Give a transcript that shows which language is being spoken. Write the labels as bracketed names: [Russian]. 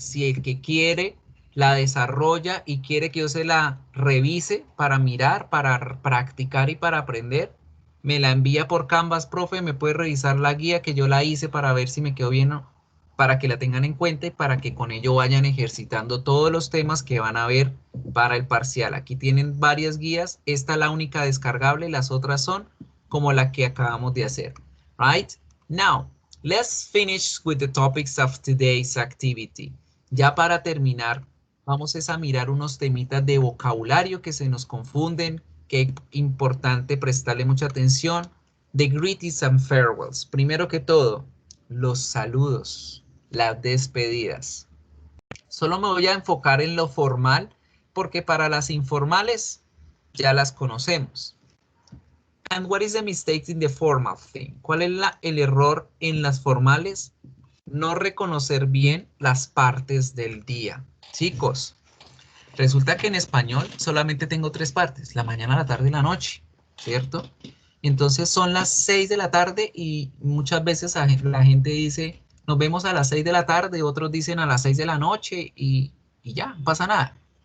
[Spanish] Si el que quiere la desarrolla y quiere que yo se la revise para mirar, para practicar y para aprender, me la envía por Canvas, profe, me puede revisar la guía que yo la hice para ver si me quedó bien o para que la tengan en cuenta y para que con ello vayan ejercitando todos los temas que van a ver para el parcial. Aquí tienen varias guías, esta es la única descargable, las otras son como la que acabamos de hacer. [English] Right? Now, let's finish with the topics of today's activity. [Spanish] Ya para terminar, vamos a mirar unos temitas de vocabulario que se nos confunden, que es importante prestarle mucha atención. [English] The greetings and farewells. [Spanish] Primero que todo, los saludos, las despedidas. Solo me voy a enfocar en lo formal, porque para las informales ya las conocemos. [English] And what is the mistake in the formal thing? [Spanish] ¿Cuál es el error en las formales? No reconocer bien las partes del día. Chicos, resulta que en español solamente tengo 3 partes, la mañana, la tarde y la noche, ¿cierto? Entonces son las 6 de la tarde y muchas veces la gente dice, nos vemos a las 6 de la tarde, otros dicen a las 6 de la noche y ya, no pasa nada.